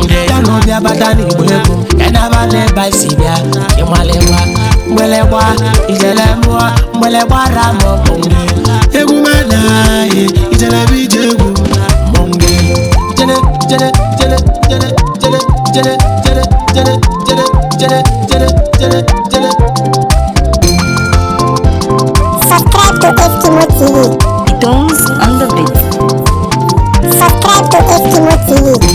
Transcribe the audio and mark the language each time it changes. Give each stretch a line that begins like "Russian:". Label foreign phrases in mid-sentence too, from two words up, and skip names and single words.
Igbo: Ya na obi abata n'Igbo egwu, ya na aba n'ebe anyị si bịa, ịmalịwa, mgbịlịgba, ijele mụọ, mgbịlịgba ra m ọkụ. Egwu m anaghị, ijele bụ ije egwu. Ijele, ijele, ijele, ijele. jere, jere, jere, jere, jere, jere, jere, jere.
English: Subscribe to Eskimo T V. The Tones on the beat. Subscribe to Eskimo T V.